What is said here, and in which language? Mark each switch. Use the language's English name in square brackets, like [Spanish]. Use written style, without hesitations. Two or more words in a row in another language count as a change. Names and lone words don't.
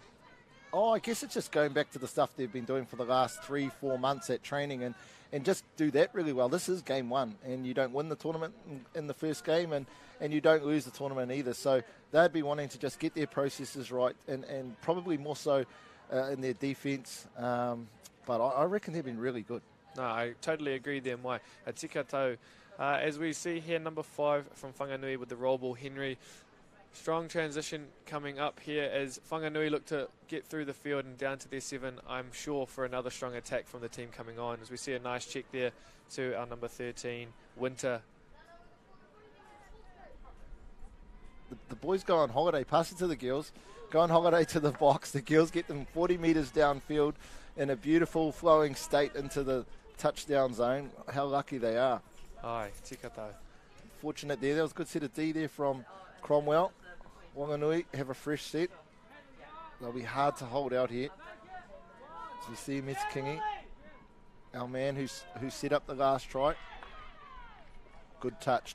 [English] Oh, I guess it's just going back to the stuff they've been doing for the last 3-4 months at training and just do that really well. This is game one, and you don't win the tournament in the first game, and you don't lose the tournament either. So they'd be wanting to just get their processes right and probably more so in their defence. But I reckon they've been really good. No, I totally agree there, Mai. [Māori] Tika tau. [English] As we see here, number 5 from Whanganui with the roll ball, Henry. Strong transition coming up here as Whanganui look to get through the field and down to their 7, I'm sure, for another strong attack from the team coming on. As we see a nice check there to our number 13, Winter. The boys go on holiday, pass it to the girls, go on holiday to the box. The girls get them 40 metres downfield in a beautiful flowing state into the touchdown zone. How lucky they are. Aye, [Māori] tika tau. [English] Fortunate there. That was a good set of D there from Cromwell. Whanganui have a fresh set. They'll be hard to hold out here. As we see Metsukingi, our man who set up the last try. Good touch.